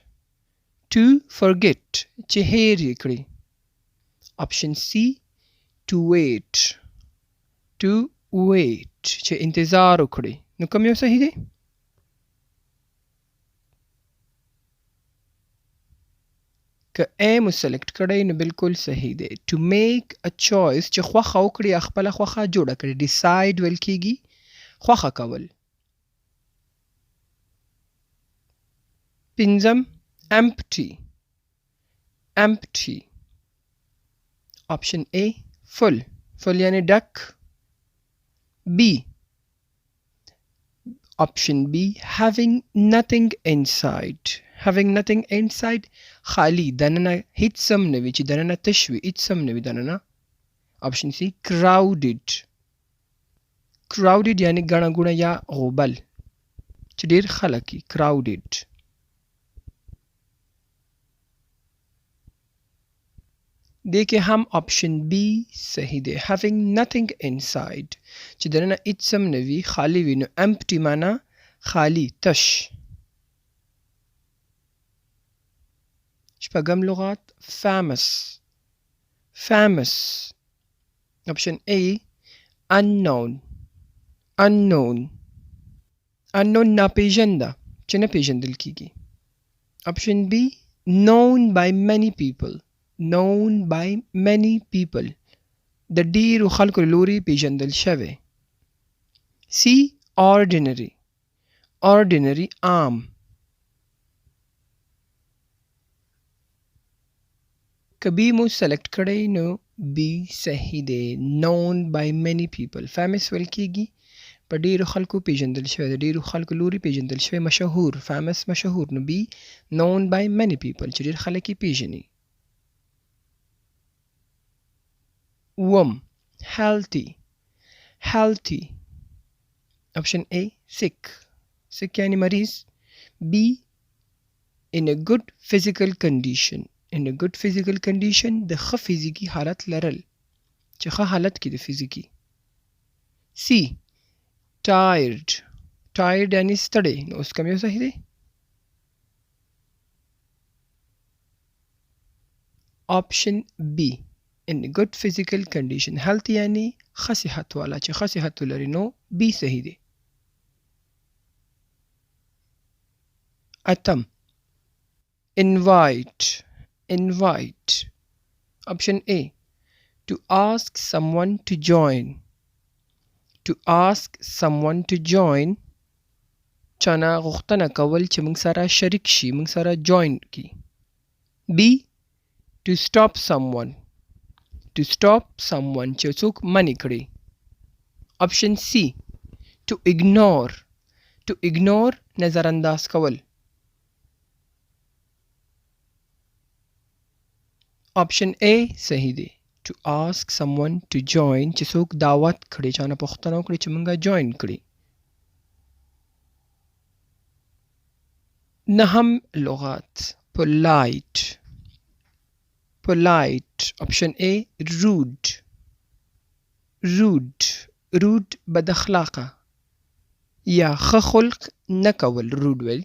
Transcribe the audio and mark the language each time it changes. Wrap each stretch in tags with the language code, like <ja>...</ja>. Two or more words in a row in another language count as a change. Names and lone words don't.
<ps>چې هیر یې کړي.</ps> <en>option C to wait.</en> <ps>چې انتظار وکړي. نو کوم یو صحیح دی؟ که A مو سلیکټ کړئ نو بالکل صحیح دی.</ps> <en>to make a choice</en> <ps>چې خوښه وکړي یا خپله خوښه جوړه کړي. decide ویل کېږي خوښه کول. پنځم empty.</ps> <en>option A full</en> <ps>یعنی ډک.</ps> <en>B option B having nothing inside.</en> <ps>خالی دننه هیڅ هم نه وي، چې دننه تش وي، هیڅ هم نه وي دننه.</ps> <en>option C crowded</en> <ps>یعنی ګڼه ګوڼه یا غوبل، چې ډیر خلک وي. crowded. دې کې هم</ps> <en>option B</en> <ps>صحیح دی</ps> <en>having nothing inside،</en> <ps>چې دننه هیڅ هم نه وي، خالی وي، نو empty معنا خالی تش. شپږم لغات famous.</ps> <en>option A unknown</en> <ps>ناپیژنده، چې نه پیژندل کیږي.</ps> <en>option B known by many people. known by many people</en> <ps>د ډیرو خلکو له لوري پیژندل شوی.</ps> <en>C. ordinary ordinary عام.</en> <ps>که بی مو سلیکټ کړی نو بی صحیح دی.</ps> <en>known by many people famous</en> <ps>ویل کیږي په ډیرو خلکو پیژندل شوی، د ډیرو خلکو لوري پیژندل شوی، مشهور. famous مشهور، نو بی</ps> <en>known by many people</en> <ps>چې ډیر خلک یې پیژني.</ps> <en>وم healthy healthy option A sick sick</en> <ps>یعنی مریض.</ps> <en>B in a good physical condition in a good physical condition</en> <ps>د ښه فزیکی حالت لرل چې ښه حالت کې د فزیکی.</ps> <en>C tired tired</en> <ps>یعنی ستړی، نو اوس کوم یو صحیح دی؟</ps> <en>option B in a good physical condition healthy</en> <ps>یعنی ښه صحت والا چې ښه صحت ولري، نو B صحیح دی.</ps> <en>اتم invite invite option A to ask someone to join to ask someone to join</en> <ps>چانه غوښتنه کول چې موږ سره شریک شي، موږ سره</ps> <en>join کی. B to stop someone to stop someone</en> <ps>چې څوک منع کړي.</ps> <en>option C to ignore</en> <ps>نظر انداز کول. option A صحیح دی.</ps> <en>to ask someone to join</en> <ps>چې څوک دعوت کړي، چانه پوښتنه وکړي چې موږ join کړي. نهم لغات</ps> <en>polite polite option A rude rude</en> <ps>بد اخلاقه یا ښه خلق نه کول rude ویل.</ps>